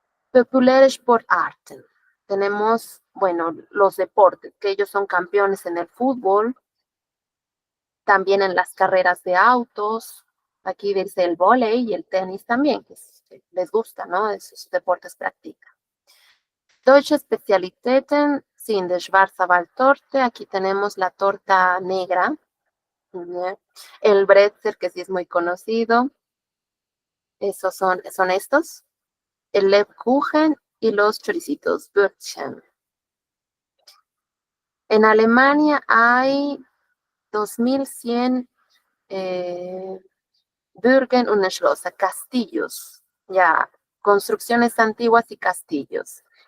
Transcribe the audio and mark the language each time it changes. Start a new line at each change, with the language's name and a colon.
German: Populäre Sportarten.
Spanish: Tenemos, bueno, los deportes, que ellos son campeones en el fútbol, también en las carreras de autos. Aquí dice el vóley y el tenis también, que les gusta, ¿no? Esos deportes practican.
German: Deutsche Spezialitäten sind der Schwarzwaldtorte.
Spanish: Aquí tenemos la torta negra. El Brezel, que sí es muy conocido. Esos son estos. El Lebkuchen y los choricitos Würstchen. En Alemania hay 2100
German: Burgen und Schlösser,
Spanish: castillos, ya, construcciones antiguas y castillos.